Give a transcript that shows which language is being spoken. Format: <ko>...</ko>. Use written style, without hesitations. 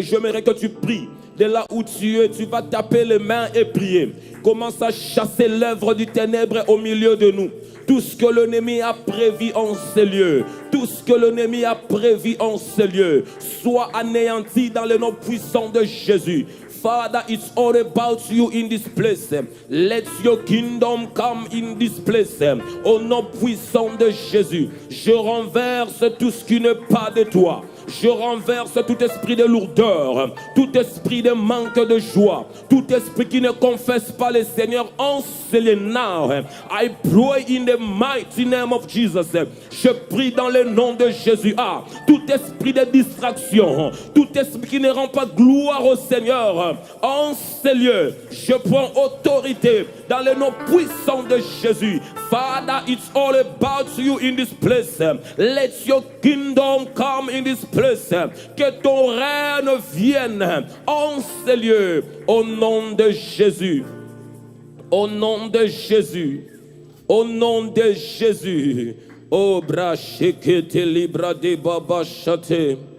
<fr>J'aimerais que tu pries. De là où tu es, tu vas taper les mains et prier. Commence à chasser l'œuvre du ténèbre au milieu de nous. Tout ce que l'ennemi a prévu en ces lieux, tout ce que l'ennemi a prévu en ces lieux, soit anéanti dans le nom puissant de Jésus.</fr> <en>Father, it's all about you in this place. Let your kingdom come in this place.</en> <fr>Au nom puissant de Jésus, je renverse tout ce qui n'est pas de toi. Je renverse tout esprit de lourdeur, tout esprit de manque de joie, tout esprit qui ne confesse pas le Seigneur en now.</fr> <en>I pray in the mighty name of Jesus.</en> <fr>Je prie dans le nom de Jésus. Tout esprit de distraction, tout esprit qui ne rend pas gloire au Seigneur en ces lieux, je prends autorité dans le nom puissant de Jésus.</fr> <en>Father, it's all about you in this place. Let your kingdom come in this place.</en> <fr>Que ton règne vienne en ces lieux. Au nom de Jésus. Au nom de Jésus. Au nom de Jésus. Oh, brachekete libra de baba chate.</fr>